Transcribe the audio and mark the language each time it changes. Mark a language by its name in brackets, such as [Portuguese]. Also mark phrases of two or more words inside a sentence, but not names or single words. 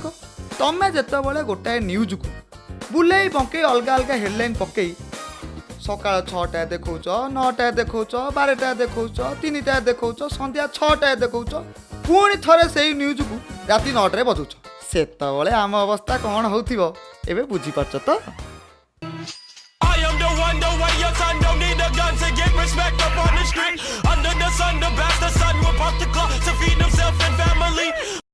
[Odia] ତମେ ଯେତେବେଳେ ଗୋଟାଏ ନ୍ୟୁଜ୍କୁ ବୁଲେଇ ବଙ୍କେଇ ଅଲଗା ଅଲଗା ହେଡ଼ଲାଇନ୍ ପକେଇ ସକାଳ 6ଟାରେ ଦେଖାଉଛ, 9ଟାରେ ଦେଖାଉଛ, 12ଟାରେ ଦେଖାଉଛ, 3ଟାରେ ଦେଖାଉଛ, ସନ୍ଧ୍ୟା 6ଟାରେ ଦେଖାଉଛ, ପୁଣି ଥରେ ସେଇ ନ୍ୟୁଜ୍କୁ ରାତି 9ଟାରେ ବଜାଉଛ, ସେତେବେଳେ ଆମ ଅବସ୍ଥା କ'ଣ ହେଉଥିବ ଏବେ ବୁଝିପାରୁଛ ତ? [English] I am the one, the way your son don't need a gun to get respect up on the street. Under the sun, the bastard son will pop the clock to feed himself and family.